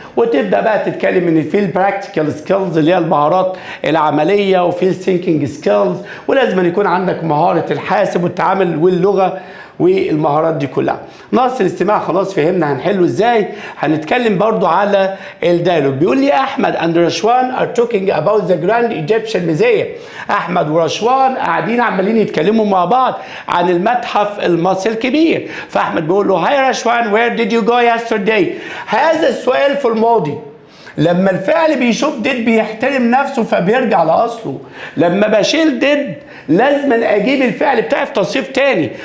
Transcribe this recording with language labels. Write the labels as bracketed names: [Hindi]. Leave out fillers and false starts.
[Arabic] وتبدا بقى تتكلم ان في البراكتيكال سكيلز اللي هي المهارات العمليه، وفي الثينكينج سكيلز، ولازم أن يكون عندك مهاره الحاسب والتعامل واللغه والمهارات دي كلها. ناقص الاستماع خلاص فهمنا هنحله ازاي. هنتكلم برضو على الديالوج. بيقول لي [English] احمد and رشوان are talking about the Grand Egyptian Museum. [Arabic] احمد ورشوان قاعدين عمالين يتكلموا مع بعض عن المتحف المصري الكبير. فاحمد بيقول له هاي رشوان [English] where did you go yesterday؟ [Arabic] هذا السؤال في الماضي. لما الفعل بيشوف ديد بيحترم نفسه فبيرجع لاصله. لما بشيل ديد لازم اجيب الفعل بتاعي في تصريف تاني.